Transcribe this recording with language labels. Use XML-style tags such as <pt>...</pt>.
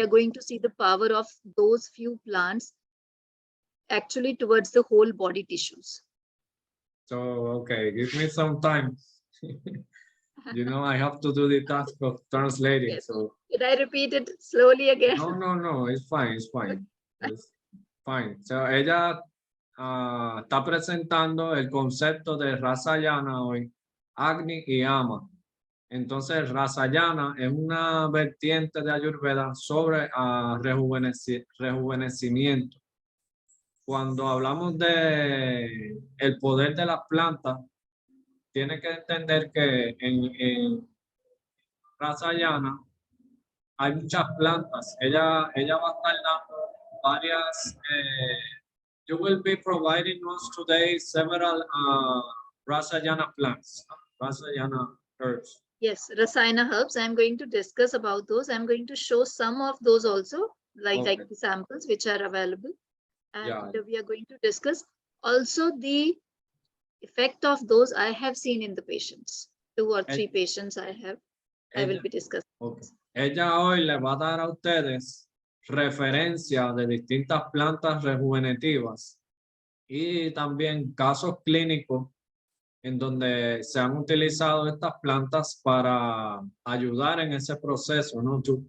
<en>are going to see the power of those few plants actually towards the whole body tissues. So, okay, give me some time. You know, I have to do the task of translating. Yes. So, Did I repeat it slowly again? no, it's fine, it's fine. It's fine.</en> <es>So, ella está presentando el concepto de Rasayana hoy, Agni y Ama. Entonces, Rasayana es una vertiente de Ayurveda sobre rejuvenecimiento. Cuando hablamos de el poder de las plantas, tiene que entender que en Rasayana hay muchas plantas. Ella va a estar dando varias.</es> <en>You will be providing us today several Rasayana plants, Rasayana herbs. Yes, Rasayana herbs. I'm going to discuss about those. I'm going to show some of those also, like the samples which are available. And we are going to discuss also the effect of those I have seen in the patients. 2 or 3 patients I will be discussing. Okay.</en> <es>Ella hoy le va a dar a ustedes referencia de distintas plantas rejuvenativas y también casos clínicos en donde se han utilizado estas plantas para ayudar en ese proceso, ¿no?</es>